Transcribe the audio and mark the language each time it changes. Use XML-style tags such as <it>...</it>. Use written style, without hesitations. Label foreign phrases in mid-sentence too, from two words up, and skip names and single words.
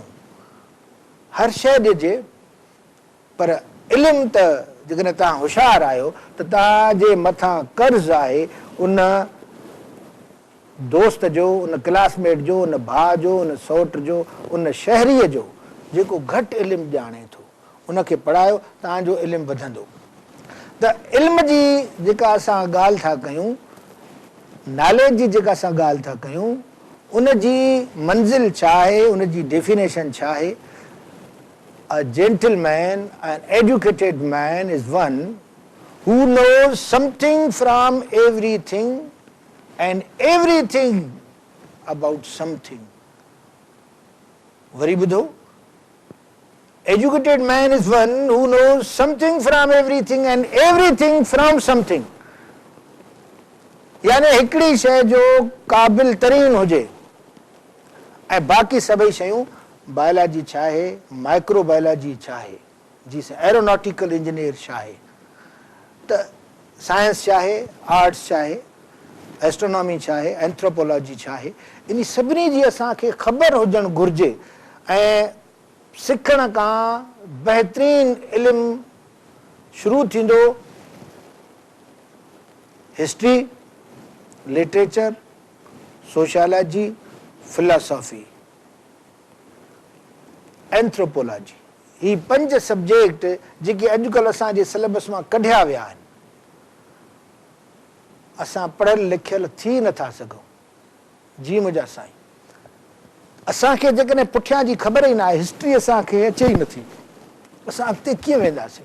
<sd>हर शइ ॾिजे, पर इल्मु त जेकॾहिं तव्हां होशियारु आहियो त तव्हांजे मथां कर्ज़ु आहे उन दोस्त जो, उन क्लासमेट जो, उन भाउ जो, उन सौट जो, उन शहरीअ जो जेको घटि इल्मु ॼाणे थो, उनखे पढ़ायो, तव्हांजो इल्मु वधंदो। त इल्म जी जेका असां ॻाल्हि था कयूं, नॉलेज जी जेका असां ॻाल्हि था कयूं, उन जी मंज़िल छा आहे, उन जी डेफिनेशन छा आहे?</sd> <en>A gentleman, an educated man is one who knows something from everything and everything about something. Very ॿुधो, educated man is one who knows something from everything and everything from something.</en> <sd>यानी हिकिड़ी शइ जो क़ाबिल तरीन हुजे ऐं बाक़ी सभई शयूं, बायोलॉजी छा आहे,</sd> <en>micro biology</en> <sd>छा आहे, जी</sd> <en>aeronautical engineer</en> <sd>छा आहे, त साइंस छा आहे, आर्ट्स छा आहे, एस्ट्रोनॉमी छा आहे, एंथ्रोपोलॉजी छा आहे, इन सभिनी जी असांखे ख़बर हुजणु घुरिजे। ऐं सिखण खां बहितरीन इल्मु शुरू थींदो हिस्ट्री, लिटरेचर, सोशियोलॉजी, फिलॉसॉफी, एंथ्रोपोलॉजी। ही 5 सब्जेक्ट जेके अॼुकल्ह असांजे सिलेबस मां कढिया विया आहिनि। असां पढ़ियल लिखियल थी नथा सघूं। जी मुंहिंजा साईं, असांखे जेकॾहिं पुठियां जी ख़बर ई न आहे, हिस्ट्री असांखे अचे ई नथी, असां अॻिते कीअं वेंदासीं?</sd>